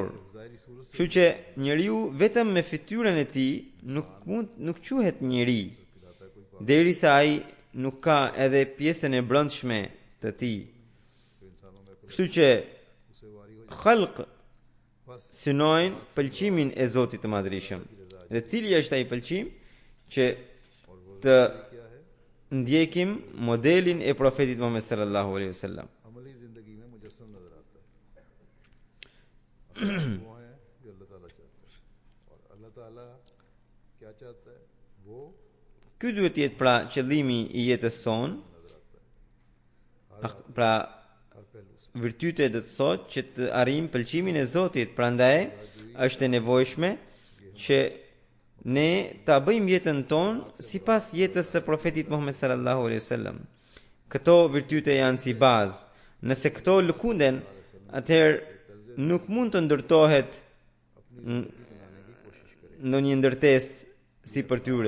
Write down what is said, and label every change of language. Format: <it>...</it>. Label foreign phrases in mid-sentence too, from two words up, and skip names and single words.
<sq>Kështu që njeriu vetëm me fytyrën e tij nuk quhet njeri, derisa ai nuk ka edhe pjesën e brendshme të tij. Kështu që khalq synojnë pëlqimin e Zotit të Madhërisëm. Dhe cili është ai pëlqim? Që të ndjekim modelin e profetit Muhammed</sq> <ar>صلى الله عليه وسلم.</ar> <ur>عملی زندگی میں مجسم نظر آتا ہے وہ ہے جو اللہ تعالیٰ چاہتا ہے اور اللہ تعالیٰ کیا چاہتا ہے وہ</ur> <sq>Ky duhet të jetë pra qëllimi i jetës sonë. Pra</sq> <ur>ہر پہلو سے</ur> <sq>virtyte do të thotë që të arrijmë pëlqimin e Zotit. Prandaj është e nevojshme që ne ta bëjmë jetën tonë sipas jetës së profetit Muhammed</sq> <ar>صلى الله عليه وسلم.</ar> <sq>Këto virtyte janë si bazë. Nëse këto lëkunden, atëherë nuk mund të ndërtohet ndonjë ndërtesë si për tyre.</sq>